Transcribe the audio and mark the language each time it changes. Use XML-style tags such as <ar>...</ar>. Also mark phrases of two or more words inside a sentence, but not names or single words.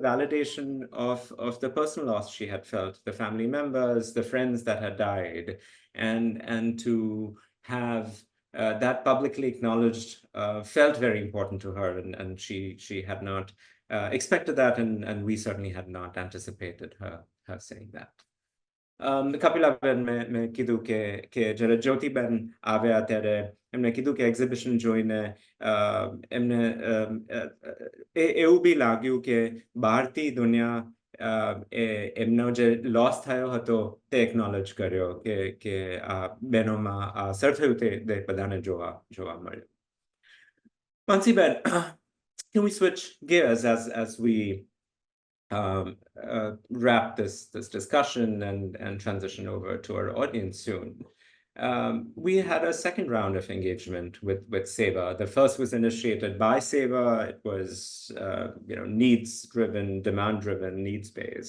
<en>validation of the personal loss she had felt, the family members, the friends that had died, and to have that publicly acknowledged felt very important to her, and she had not expected that, and we certainly had not anticipated her saying that.</en> <gu>કપિલાબેન મેં કીધું કે જ્યારે જ્યોતિ બેન આવ્યા ત્યારે એમને કીધું કે એક્ઝિબિશન જોઈને એમને એવું બી લાગ્યું કે બહારથી દુનિયા એમનો જે લોસ થયો હતો તે એકનોલેજ કર્યો કે આ બહેનોમાં આ અસર થયું તે બધાને જોવા મળ્યું.</gu> <en>Manshi Ben, can we switch gears as we wrap this discussion and transition over to our audience soon? We had a second round of engagement with SEWA. The first was initiated by SEWA. It was needs-driven, demand-driven, needs-based.</en>